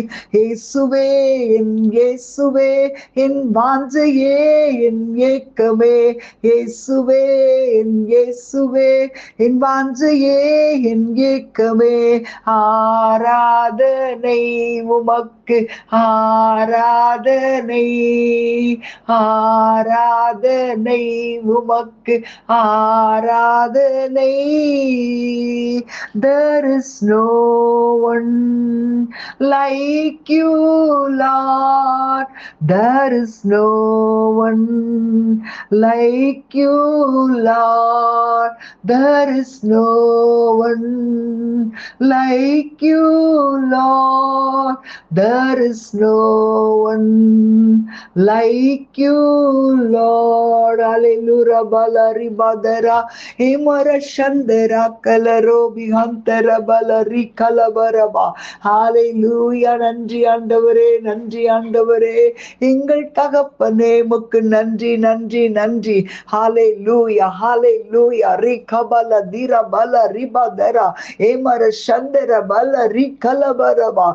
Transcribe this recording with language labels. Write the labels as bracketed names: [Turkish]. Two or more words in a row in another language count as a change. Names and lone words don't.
[Tamil] இயேசுவே என் இயேசுவே என் வாஞ்சையே என் ஏக்கமே, இயேசுவே என் இயேசுவே என் வாஞ்சையே என் ஏக்கமே. ஆராதனை உமக்கு, ஆராதனை, ஆராதனை உமக்கு, ஆராதனை. [English] There is no one like you, Lord. There is no one like you, Lord. There is no one like you, Lord. There is no one like you, Lord. Hallelujah. Balari badara hemara shandera kalaro bihantara balari kalabaraba. Hallelujah. [Tamil] நன்றி ஆண்டவரே, நன்றி ஆண்டவரே, எங்கள் தகப்பனே, உமக்கு நன்றி நன்றி நன்றி. ஹalleluya ஹalleluya. ரிகபல திரபல ரிபதரா ஏமர சந்தர பல ரிகலபரபா.